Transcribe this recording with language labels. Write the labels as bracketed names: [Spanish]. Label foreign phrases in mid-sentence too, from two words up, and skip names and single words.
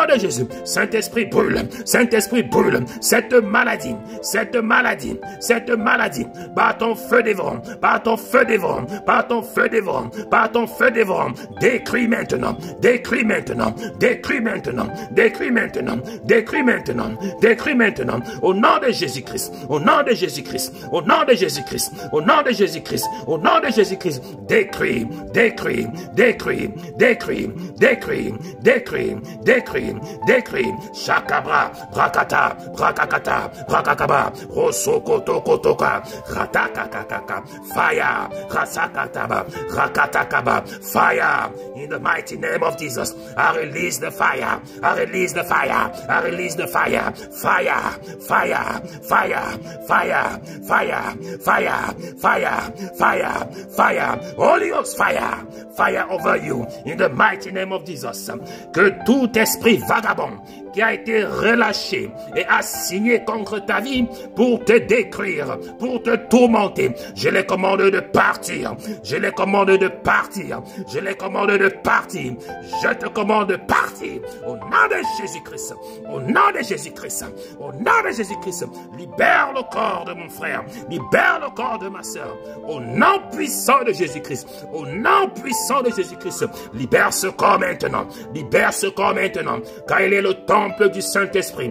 [French] de Jésus, Saint-Esprit brûle, Saint-Esprit brûle, cette maladie, cette maladie, cette maladie, par ton feu dévorant, par ton feu dévorant, par ton feu dévorant, par ton feu dévorant, décris maintenant, décris maintenant, décris maintenant, décris maintenant, décris maintenant, décris maintenant, au nom de Jésus-Christ, au nom de Jésus-Christ, au nom de Jésus-Christ, au nom de Jésus-Christ, au nom de Jésus-Christ, décris, décris, décris, décris, décris, décris, décris, décris, chakabra, brakata, brakakata, brakakaba, rosokoto kotoka, ratakakaka, fire, rasakataba, rakatakaba, [English] fire, in the mighty name of Jesus, I release the fire, I release the fire, I release the fire, fire, fire, fire, fire, fire, fire, fire, fire, fire, Holy Ghost fire, fire over you, in the mighty name of Jesus, [French] que tout esprit vagabond qui a été relâché et assigné contre ta vie pour te détruire, pour te tourmenter, je les commande de partir, je les commande de partir, je les commande de partir, je te commande de partir, au nom de Jésus-Christ, au nom de Jésus-Christ, au nom de Jésus-Christ, libère le corps de mon frère, libère le corps de ma soeur, au nom puissant de Jésus-Christ, au nom puissant de Jésus-Christ, libère ce corps maintenant, libère ce corps maintenant, car il est le temple du Saint-Esprit.